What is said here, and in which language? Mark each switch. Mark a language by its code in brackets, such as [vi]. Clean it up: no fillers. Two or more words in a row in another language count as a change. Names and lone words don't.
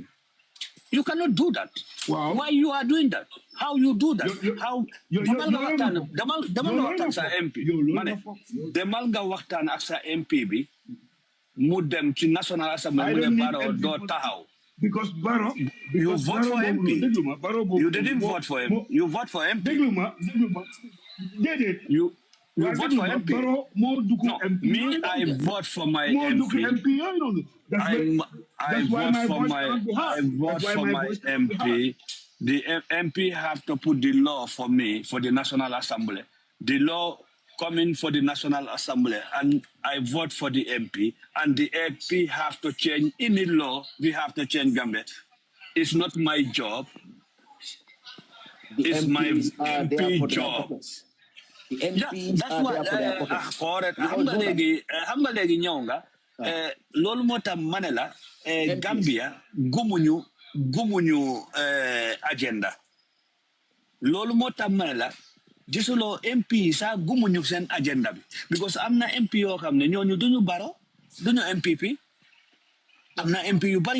[en] You cannot do that. Wow. Why you are doing that? How you do that? [wo] How demal nga waxtaan sa MP mane demal nga waxtaan ak sa MP bi mu dem ci National Assembly mu ne Barrow doo taxaw [en] because Barrow you vote for MP you didn't vote for him you vote for MP [wo] dégluma [en] you vote for MP [wo] Barrow moo dugg MP [en] me I vote for my MP I vote for my MP. The MP have to put the law for me for the National Assembly. The law coming for the National Assembly, and I vote for the MP. And the MP have to change any law. We have to change Gambia. It's not my job. It's my MP job. The MPs that's what correct. [wo] Xam nga léegi ñëw nga loolu moo tax ma ne la Gambia gumuñu agenda loolu moo tax ma ne la gisuloo MP sax gumuñu seen agenda bi because am na MP yoo xam ne ñooñu duñu Barrow duñu MPP am na MP yu bari